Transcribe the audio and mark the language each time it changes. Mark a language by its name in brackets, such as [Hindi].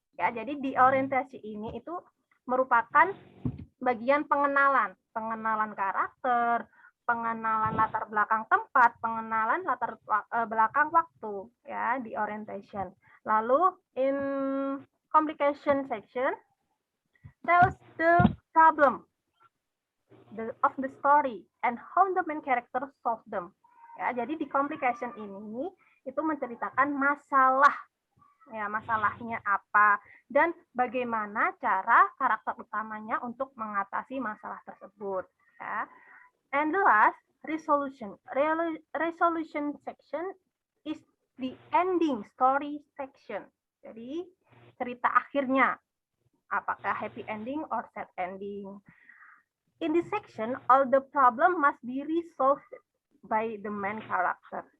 [Indonesian] Ya, jadi di orientasi ini itu merupakan bagian pengenalan karakter, pengenalan latar belakang tempat, pengenalan latar belakang waktu, ya, di orientation. [English] Lalu in complication section tells the problem of the story and how the main character solve them. [Indonesian] Ya, jadi di complication ini itu menceritakan masalah, ya, masalahnya apa dan bagaimana cara karakter utamanya untuk mengatasi masalah tersebut. Ya. [English] And the last, resolution. Resolution section is the ending story section. [Indonesian] Jadi cerita akhirnya, apakah [English] happy ending or sad ending. In this section, all the problem must be resolved by the main character.